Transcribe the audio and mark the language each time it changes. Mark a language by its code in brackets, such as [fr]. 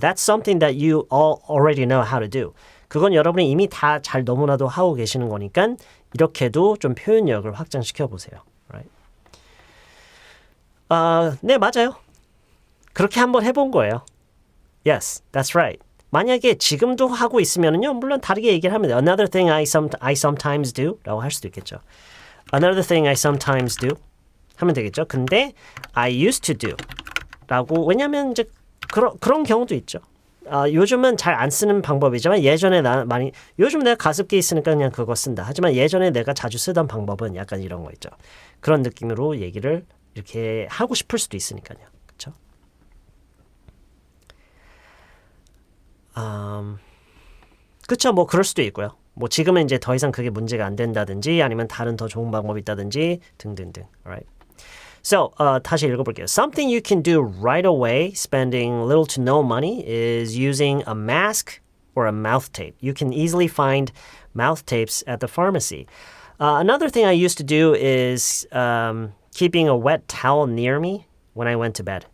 [en] That's something that you all already know how to do. [ko] 그건 여러분이 이미 다 잘 너무나도 하고 계시는 거니까 이렇게도 좀 표현력을 확장시켜 보세요. [en] Right? [ko] 네, 맞아요. 그렇게 한번 해본 거예요. [en] Yes, that's right. [ko] 만약에 지금도 하고 있으면요, 물론 다르게 얘기를 하면 돼요. [en] Another thing I sometimes do [ko] 라고 할 수도 있겠죠. [en] Another thing I sometimes do [ko] 하면 되겠죠. 근데 [en] I used to do [ko] 라고 왜냐하면 이제 그런 경우도 있죠. 요즘은 잘 안 쓰는 방법이지만 예전에 요즘 내가 가습기 있으니까 그냥 그거 쓴다. 하지만 예전에 내가 자주 쓰던 방법은 약간 이런 거 있죠. 그런 느낌으로 얘기를 이렇게 하고 싶을 수도 있으니까요. 그렇죠? 그렇죠. 뭐 그럴 수도 있고요. 뭐 지금은 이제 더 이상 그게 문제가 안 된다든지 아니면 다른 더 좋은 방법이 있다든지 등등등. [en] Alright. So, [ko] 다시 읽어볼게요. [en] Something you can do right away, spending little to no money, is using a mask or a mouth tape. You can easily find mouth tapes at the pharmacy. Another thing I used to do is keeping a wet towel near me when I went to bed.